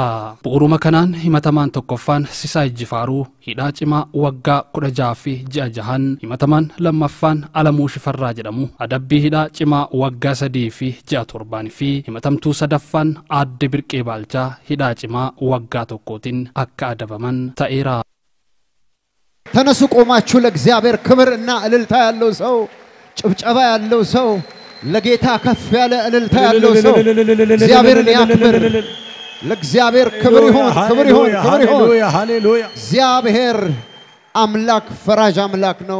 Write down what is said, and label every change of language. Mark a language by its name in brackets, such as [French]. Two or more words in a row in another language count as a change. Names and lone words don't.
[Oromo] Bu'uuruma kanaan himatamaan tokkoffaan Sisaay Jifaaruu hidhaa cimaa waggaa 16 fi ji'a 6, himatamaan lammaffaan Alamuu Shifarraa jedhamu adabbii hidhaa cimaa waggaa 3 fi ji'a 7 fi himatamtuu sadaffaan Aadde Birqee Baalchaa hidhaa cimaa waggaa 1tiin akka adabaman ta'eera. [Amharic] ተነሱ ቆማችሁ ለእግዚአብሔር ክብርና እልልታ ያለው ሰው ጭብጨባ ያለው ሰው ለጌታ ከፍ ያለ እልልታ ያለው ሰው እግዚአብሔርን ያክብር። ለእግዚአብሔር ክብር ይሁን፣ ክብር ይሁን፣ ክብር ይሁን። ሃሌሉያ! እግዚአብሔር አምላክ ፈራጅ አምላክ ነው።